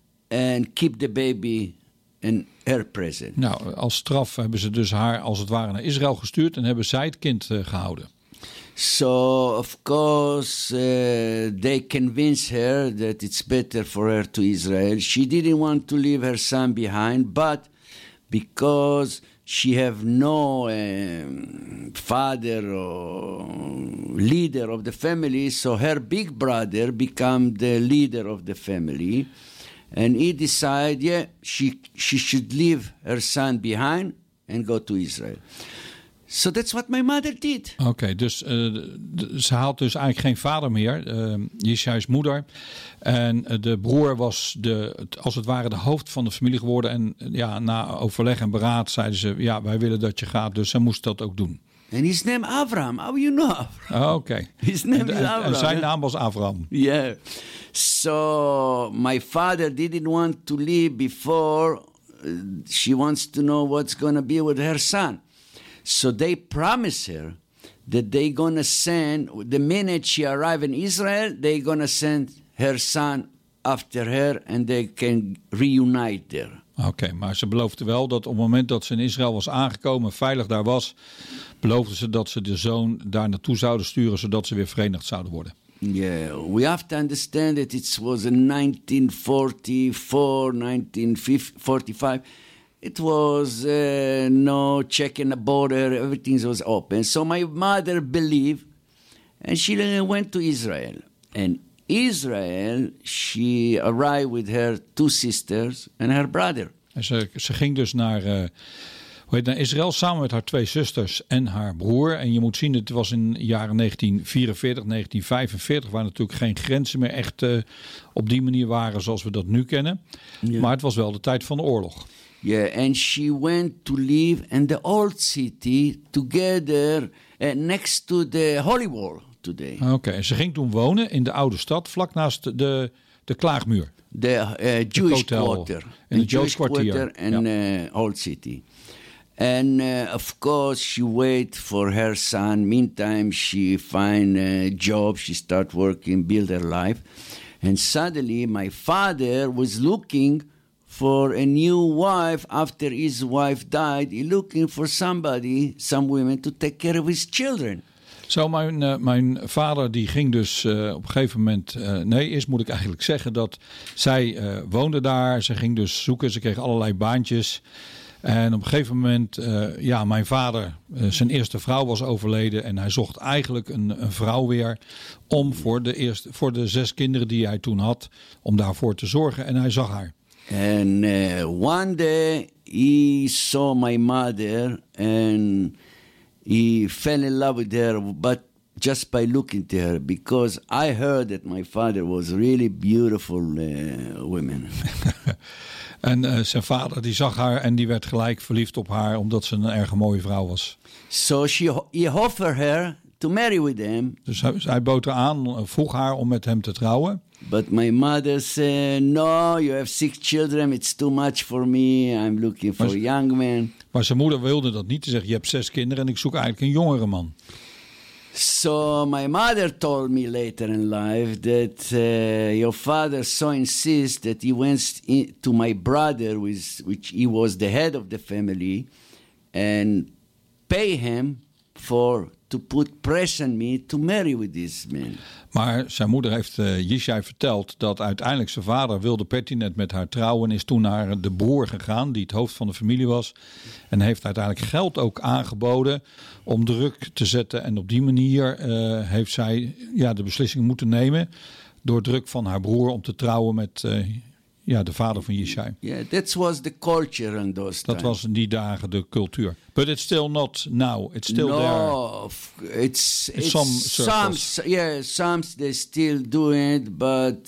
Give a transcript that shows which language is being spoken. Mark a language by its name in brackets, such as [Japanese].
[English] And keep the baby in her present. [Dutch] Nou, als straf hebben ze dus haar als het ware naar Israël gestuurd en hebben zij het kind gehouden. [English] So, of course, they convince her that it's better for her to Israel. She didn't want to leave her son behind, but because she have no father or leader of the family, so her big brother become the leader of the family. And he decided, she should leave her son behind and go to Israel. So that's what my mother did. [Dutch] Okay, dus ze haalt dus eigenlijk geen vader meer. Yishai's moeder. En de broer was als het ware de hoofd van de familie geworden. En ja, na overleg en beraad zeiden ze, ja, wij willen dat je gaat. Dus ze moest dat ook doen. [English] And his name Avram. How you know Avram? Okay. His name is Avram. [Dutch] En zijn naam was Avram. [English] Yeah. So my father didn't want to leave before she wants to know what's going to be with her son. So they promise her that they're going to send, the minute she arrive in Israel, they're going to send her son after her and they can reunite there. [Dutch] Okay, maar ze beloofde wel dat op het moment dat ze in Israël was aangekomen, veilig daar was, beloofde ze dat ze de zoon daar naartoe zouden sturen, zodat ze weer verenigd zouden worden. [English] Yeah, we have to understand that it was in 1944, 1945. It was no checking the border, everything was open. So my mother believed, and she went to Israel. And Israel, she arrived with her two sisters and her brother. [Dutch] Ze ging dus naar naar Israël samen met haar twee zusters en haar broer. En je moet zien, het was in jaren 1944, 1945, waar natuurlijk geen grenzen meer echt op die manier waren zoals we dat nu kennen. Yeah. Maar het was wel de tijd van de oorlog. [English] Ja, yeah, and she went to live in the old city together next to the Holy Wall today. [Dutch] Oké, okay, ze ging toen wonen in de oude stad vlak naast de Klaagmuur. [English] The Jewish quarter. [Dutch] In het Joodse kwartier. [English] In the old city. And of course she wait for her son. Meantime she find a job. She start working, build her life. And suddenly my father was looking for a new wife after his wife died. He looking for somebody, some women to take care of his children. [Dutch] Zo, mijn vader die ging dus op een gegeven moment... moet ik eigenlijk zeggen dat zij woonde daar. Ze ging dus zoeken, ze kreeg allerlei baantjes. En op een gegeven moment, mijn vader, zijn eerste vrouw was overleden. En hij zocht eigenlijk een vrouw weer om voor de zes kinderen die hij toen had... om daarvoor te zorgen en hij zag haar. [English] En one day he saw my mother and... He fell in love with her, but just by looking to her, because I heard that my father was really beautiful woman. [Dutch] En zijn vader die zag haar en die werd gelijk verliefd op haar, omdat ze een erg mooie vrouw was. [English] So he offered her to marry with him. [Dutch] Dus hij bood haar aan, vroeg haar om met hem te trouwen. [English] But my mother said, no, you have six children, it's too much for me, I'm looking for a young man. [Dutch] Maar zijn moeder wilde dat niet, ze zegt, je hebt zes kinderen en ik zoek eigenlijk een jongere man. [English] So my mother told me later in life that your father so insists that he went to my brother, which he was the head of the family, and pay him for... to put pressure on me to marry with this man. [Dutch] Maar zijn moeder heeft Yishai verteld dat uiteindelijk zijn vader wilde pertinent met haar trouwen en is toen naar de broer gegaan die het hoofd van de familie was en heeft uiteindelijk geld ook aangeboden om druk te zetten en op die manier heeft zij de beslissing moeten nemen door druk van haar broer om te trouwen met de vader van Yishai. [English] Yeah, that was the culture in those times. [Dutch] Dat was in die dagen de cultuur. [English] But it's still not now. It's still no, there. It's some circles. Some they still do it, but